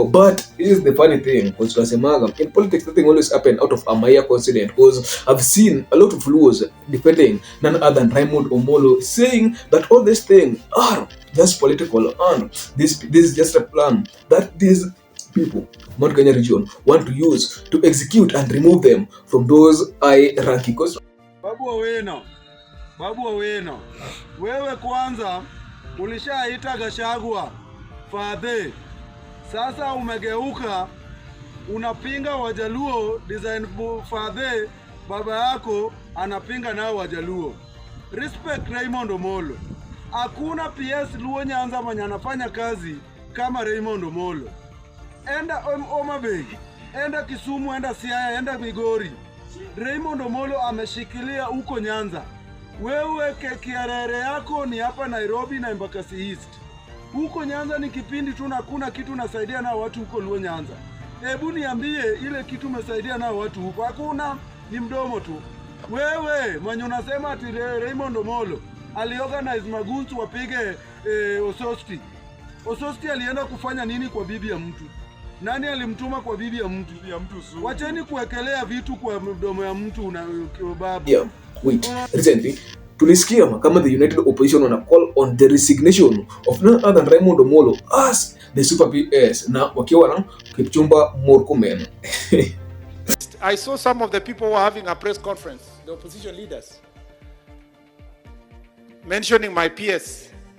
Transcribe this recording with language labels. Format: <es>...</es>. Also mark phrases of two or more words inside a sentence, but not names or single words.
<en>But here's the funny thing, because tunasemaga in politics, nothing always happen out of a mere coincidence, because I've seen a lot of laws defending none other than Raymond Omollo, saying that all these things are just political, and this is just a plan that these people, Mount Kenya region, want to use to execute and remove them from those high-ranking costs.</en> <sw>Babu Owino, wewe kwanza ulishaita Gachagua fadhe, sasa umegeuka unapinga Wajaluo design fadhe, baba yako anapinga nao Wajaluo. Respect Raymond Omollo. Hakuna PS Luo Nyanza mwenye anafanya kazi kama Raymond Omollo. Enda Homa Bay, enda Kisumu, enda Siaya, enda Migori. Raymond Omollo ameshikilia huko Nyanza. Wewe kiarere yako ni hapa Nairobi na Embakasi East. Huko Nyanza ni kipindi tu na kuna kitu nasaidia na watu huko Luo Nyanza. Hebu niambie ile kitu umesaidia na watu huko. Hakuna, ni mdomo tu. Wewe mwenye unasema ati Raymond Omollo aliorganize magunzu wapige Ososti. Ososti alienda kufanya nini kwa bibi ya mtu? Nani alimtuma kwa bibi ya mtu? Wacheni kuwekelea vitu kwa mdomo ya mtu na babu.</sw> <en>Yeah, wait. Recently,</en> <sw>tulisikia kama</sw> <en>the United Opposition</en> <sw>wana</sw> <en>call on the resignation of none other than Raymond Omollo as the super PS,</en> <sw>na wakiwa na Kipchumba Murkomen.</sw> <en>I saw some of the people who were having a press conference, the opposition leaders, mentioning my PS.</en>